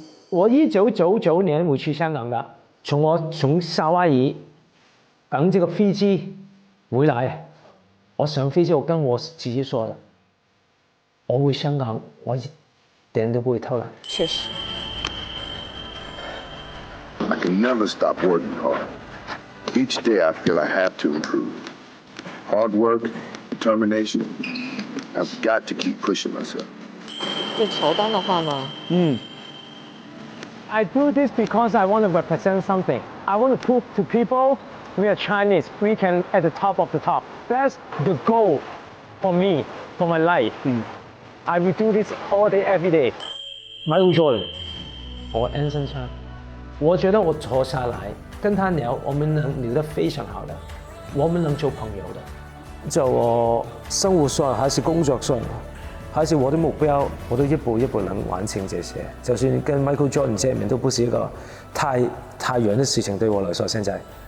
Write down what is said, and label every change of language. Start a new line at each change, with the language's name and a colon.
Chinese: 我1999年會去香港的，從夏威夷等這個飛機回來，我上飛機我跟我自己說的，我回香港，我一點都不會偷懶。確實。
English: I can never stop working hard. Each day I feel I have to improve. Hard work, determination. I've got to keep pushing myself.
Chinese: 对乔丹的话吗
English: ？I do this because I want to represent something. I want to prove to people we are Chinese. We can at the top of the top. That's the goal for me, for my life. I will do this all day, every day.
Chinese: Michael Jordan, 我 Anson Chan。我觉得我坐下来跟他聊，我们能聊得非常好的，我们能做朋友的。就我生活上还是工作上，还是我的目标，我都一步一步能完成这些。就算跟 Michael Jordan 见面，都不是一个太远的事情对我来说现在。